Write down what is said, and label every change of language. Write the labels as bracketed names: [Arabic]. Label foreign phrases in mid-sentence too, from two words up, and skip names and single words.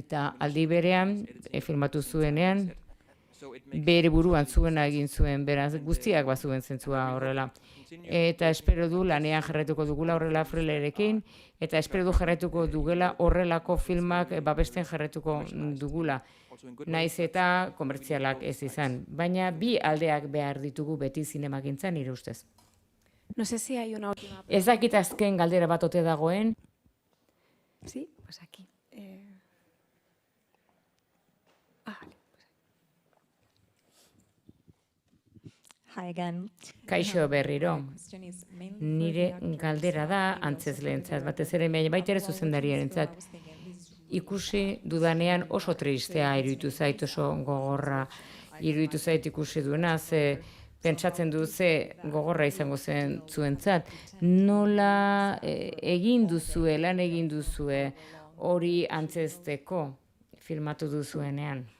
[Basque] Eta aldi berean, filmatu zuenean, bere buruan zuena egin zuen, beraz guztiak bazuen zentzua horrela. Eta espero du lanean jarraituko dugula horrela Frelerekin, eta espero du jarraituko dugula horrelako filmak babesten jarraituko dugula. Naiz eta komertzialak ez izan, baina bi aldeak behar ditugu beti zinemagintzan nire ustez. [Spanish] No sé si hay una última. [Basque] Ez dakit azken galdera bat ote dagoen. [Spanish] Sí, pues aquí. Vale. [English] Hi again. [Basque] Kaixo berriro. [English] Question is mainly [Basque] Nire [English] for the actors, [Basque] galdera da [English] and also [Basque] antzesleentzat, [English] for [Basque] batez ere baita ere [English] the [Basque] zuzendariarentzat. [English] I was thinking, this is [Basque] Ikusi dudanean oso tristea iruditu zait, oso gogorra iruditu zait ikusi duena, ze pentsatzen du ze gogorra izango zen zuentzat. Nola egin duzue, lan egin duzue hori antzezteko filmatu duzuenean?